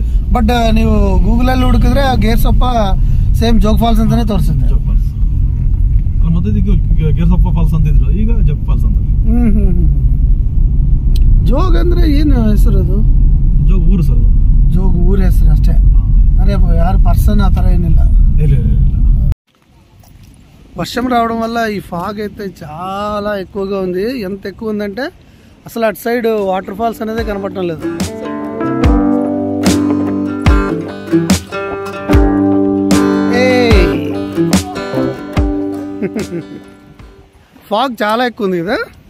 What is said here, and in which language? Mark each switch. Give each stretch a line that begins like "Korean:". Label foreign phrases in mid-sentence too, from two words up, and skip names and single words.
Kannada: ಬಟ್ ನೀವು ಗೂಗಲ್ ಅಲ್ಲಿ ಹುಡುಕಿದ್ರೆ ಗೇರ್ ಸೊಪ್ಪ ಸೇಮ್ ಜೋಗ್ ಫಾಲ್ಸ್ ಅಂತಾನೆ ತೋರಿಸುತ್ತೆ. ಜೋಗ್ ಫಾಲ್ಸ್ ಮತ್ತೆ ಗೇರ್ ಸೊಪ್ಪ ಫಾಲ್ಸ್ ಅಂತ ಇದ್ರು, ಈಗ ಜೋಗ್ ಫಾಲ್ಸ್ ಅಂತ. ಜೋಗ್ ಅಂದ್ರೆ ಏನು ಹೆಸರು? ಅದು ಜೋಗ್ ಊರು ಸರ್. ಜೋಗ್ ಊರ ಹೆಸರು ಅಷ್ಟೇ, ಅರೇ ಯಾರು ಪರ್ಸನ್ ಆ ತರ ಏನಿಲ್ಲ.
Telugu: వర్షం రావడం వల్ల ఈ ఫాగ్ అయితే చాలా ఎక్కువగా ఉంది. ఎంత ఎక్కువ ఉందంటే అసలు అటు
English: side water falls
Telugu: అనేది కనపడటం లేదు. ఫాగ్ చాలా ఎక్కువ ఉంది కదా.